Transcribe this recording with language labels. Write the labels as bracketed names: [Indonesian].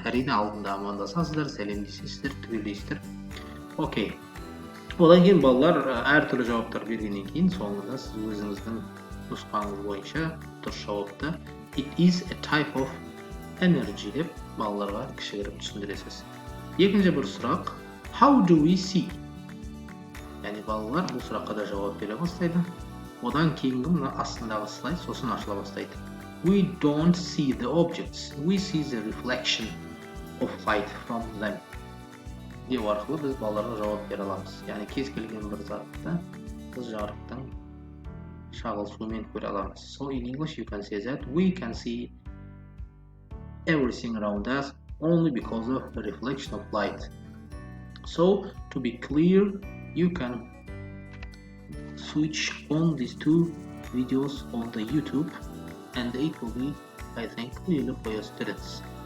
[Kazakh] Әрине алдында амандасасыздар, сәлемдесесіздер, түгелдейсіздер. Окей. Одан кейін балалар әртүрлі жауаптар бергеннен кейін соңында сіз өзіңіздің нұсқаңыз бойынша дұрыс жауапты [English] it is a type of energy [Kazakh] деп балаларға кішігірім түсіндіресіз. Екінші бір сұрақ [English] how do we see? [Kazakh] Яғни балалар бұл сұраққа да жауап бере бастайды. Одан кейінгі мына астындағы слайд сосын ашыла бастайды. [English] We don't see the objects, we see the reflection of light from them. [Kazakh] Деу арқылы біз балаларға жауап бере аламыз. Яғни кез келген бір затты біз жарықтың шағылысуымен көре аламыз. [English] So in English you can say that we can see everything around us only because of the reflection of light. So to be clear, you can switch on these two videos on the YouTube and it will be, I think, clearly for your students.